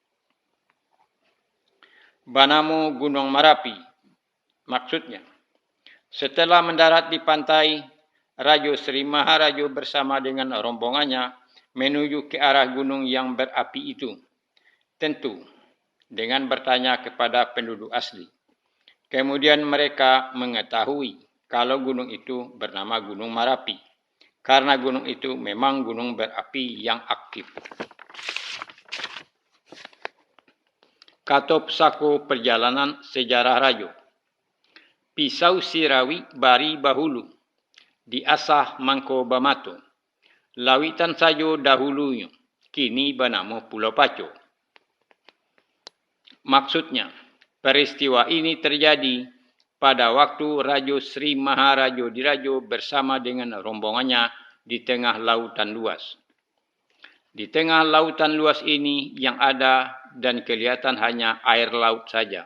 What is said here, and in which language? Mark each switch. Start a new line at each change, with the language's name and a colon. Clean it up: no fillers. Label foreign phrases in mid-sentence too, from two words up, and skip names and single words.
Indonesian: Banamo Gunung Marapi, maksudnya setelah mendarat di pantai, Rajo Sri Maharajo bersama dengan rombongannya menuju ke arah gunung yang berapi itu. Tentu dengan bertanya kepada penduduk asli. Kemudian mereka mengetahui kalau gunung itu bernama Gunung Marapi. karena gunung itu memang gunung berapi yang aktif.
Minangkabau: Kato Pesako
Indonesian: Perjalanan Sejarah Rajo.
Minangkabau: Pisau Sirawi Bari Bahulu, diasah Mangko Bamato, lawitan sajo dahulunya, kini banamo Pulau Paco.
Indonesian: Maksudnya, peristiwa ini terjadi pada waktu Rajo Sri Maharajo Dirajo bersama dengan rombongannya di tengah lautan luas. Di tengah lautan luas ini yang ada dan kelihatan hanya air laut saja.